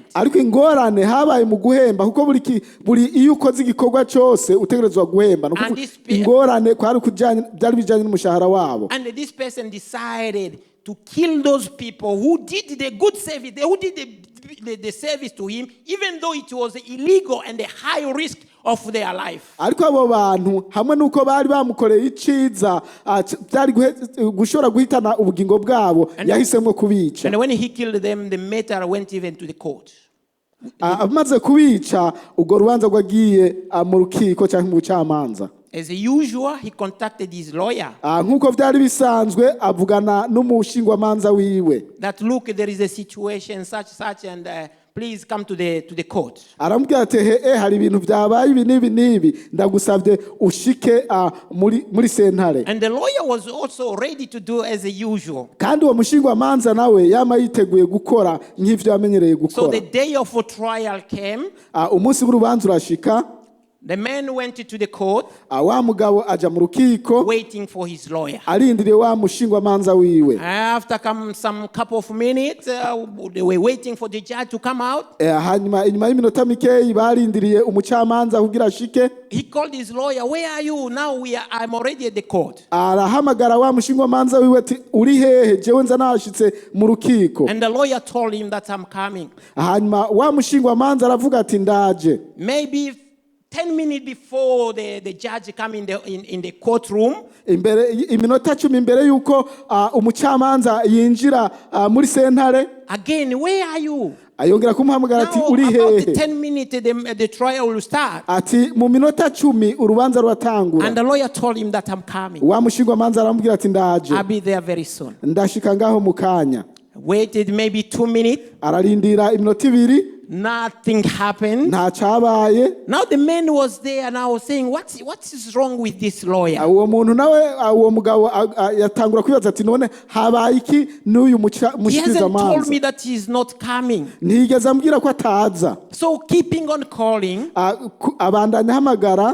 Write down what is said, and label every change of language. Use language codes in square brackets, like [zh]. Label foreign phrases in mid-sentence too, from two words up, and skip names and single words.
[rn] ariko ingorane habaye mu guhemba kuko buri iyo ukoze igikorwa cyose utegerezwa guhemba [en] And this [rn] ingorane kwari kujyanye byari bijyanye n'umushahara wabo. [en] And this person decided to kill those people who did the good service, who did the service to him, even though it was illegal and a high risk of their life. [rn] ariko abo bantu hamwe nuko bari bamukoreye iciza byari gushobora guhitana ubugingo bwabo yahisemo kubica. [en] And when he killed them, the matter went even to the court. [rn] amaze kubica ubwo rubanza rwagiye mu rukiko cyangwa mu bucamanza. [en] As usual, he contacted his lawyer. [rn] nk'uko byari bisanzwe avugana n'umushingwamanza wiwe. [en] That look, there is a situation such and please come to the court. [rn] aramubwira ati hari ibintu byabaye ibi n'ibi ndagusabye ushike muri sentare. [en] And the lawyer was also ready to do as usual. [rn] kandi uwo mushingwamanza nawe yama yiteguye gukora nk'ivyo yamenyereye [en] So [rn] gukora. [en] the day of trial came. [rn] umunsi w'urubanza urashika. [en] The man went to the court, [rn] wa mugabo aja mu rukiko [en] waiting for his lawyer. [rn] arindiriye wa mushingwamanza wiwe. [en] After some couple of minutes, they were waiting for the judge to come out. [rn] hanyuma inyuma y'iminota mikeyi barindiriye umucamanza kugira ashike. [en] He called his lawyer. Where are you? Now I'm already at the court. [rn] arahamagara wa mushingwamanza wiwe ati uri hehe jewe nza nashitse mu rukiko. [en] And the lawyer told him that I'm coming. [rn] hanyuma wa mushingwamanza aravuga ati ndaje. [en] Maybe 10 minutes before the judge come in the courtroom. [rn] imbere iminota 10 imbere yuko umucamanza yinjira muri sentare. [en] Again, where are you? [rn] ayongera kumuhamagara ati uri [en] About [rn] hehe. [en] 10 minutes the trial will start. [rn] ati mu minota 10 urubanza ruratangura. [en] And the lawyer told him that I'm coming. [rn] wa mushingwamanza aramubwira ati ndaje. [en] I'll be there very soon. [rn] ndashika ngaho mu kanya. [en] Waited maybe 2 minutes. [rn] ararindira iminota 2. [en] Nothing happened. [rn] nta cyabaye. [en] Now the man was there and I was saying, what is wrong with this lawyer? [rn] uwo muntu nawe uwo mugabo yatangura kwibaza ati none habaye iki n'uyu [en] He hasn't told [rn] mushikirizamanza. [en] me that he is not coming. [rn] ntiyigeze ambwira ko ataza. [en] So keeping on calling [rn] abandanya ahamagara